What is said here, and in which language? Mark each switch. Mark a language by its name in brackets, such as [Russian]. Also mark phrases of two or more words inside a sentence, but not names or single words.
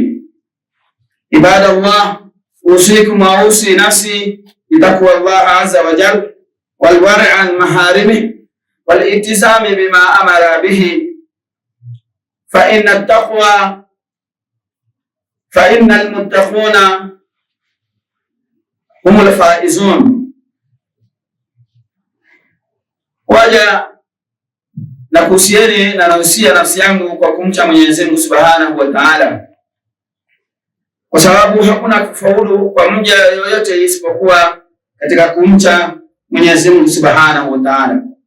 [Arabic] عباد الله، أوصيكم وأوصي نفسي بتقوى الله عز وجل والورع عن محارمه والالتزام بما أمر به، فإن المتقون هم الفائزون. [Swahili] Waja na kuhusieni na nausia nafsi yangu kwa kumcha Mwenyezi Mungu [Arabic] سبحانه وتعالى, [Swahili] kwa sababu hakuna kufaulu kwa mja yoyote isipokuwa katika kumcha Mwenyezi Mungu [Arabic] سبحانه وتعالى.